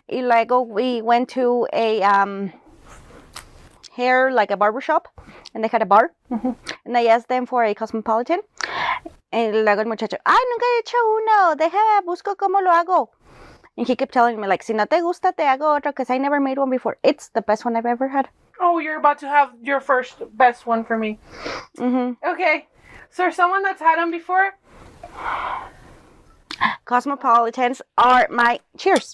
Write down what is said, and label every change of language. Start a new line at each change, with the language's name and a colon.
Spanish: Y luego
English: we went to a like a barber shop. And they had a bar. Mm-hmm. And I asked them for a cosmopolitan.
Spanish: Y luego el muchacho, nunca he hecho uno. Deja, busco cómo lo hago.
English: And he kept telling me, like,
Spanish: si no te gusta, te hago otro,
English: because I never made one before. It's the best one I've ever had. Oh, you're about to have your first best one for me. Mm-hmm. Okay. So someone that's had them before? Cosmopolitans are my... Cheers.